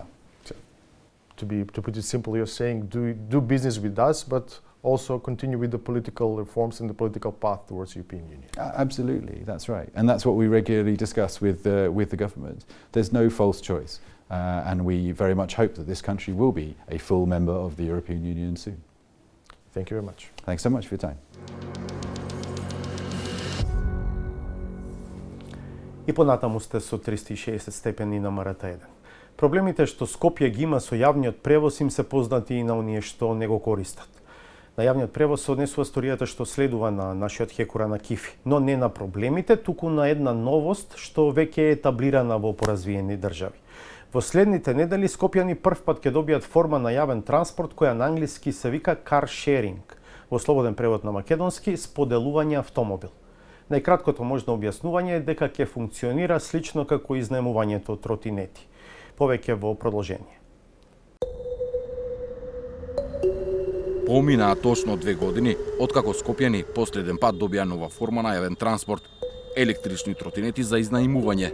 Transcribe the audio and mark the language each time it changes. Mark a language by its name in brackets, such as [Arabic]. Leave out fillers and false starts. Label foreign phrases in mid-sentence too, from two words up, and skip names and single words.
[English] So, to put it simply, you're saying do business with us, but also continue with the political reforms and the political path towards European Union. Absolutely, that's right. And that's what we regularly discuss with the government. There's no false choice. And we very much hope that this country will be a full member of the European Union soon. Thank you very much. Thanks so much for your time. [Macedonian] И понатаму сте со 360 степени на Марата 1. Проблемите што Скопје ги има со јавниот превоз им се познати и на оние што не го користат. На јавниот превоз се однесува сторијата што следува на нашиот Хекура на Кифи, но не на проблемите, туку на една новост што веќе е етаблирана во поразвиени држави. Во следните недели скопјани првпат ќе добијат форма на јавен транспорт која на англиски се вика [English] car sharing, [Macedonian] во слободен превод на македонски споделување автомобил. Најкраткото можно објаснување е дека ќе функционира слично како изнаемувањето тротинети. Повеќе во продолжение. Поминаа точно 2 години откако скопјани последен пат добија нова форма на јавен транспорт – електрични тротинети за изнајмување.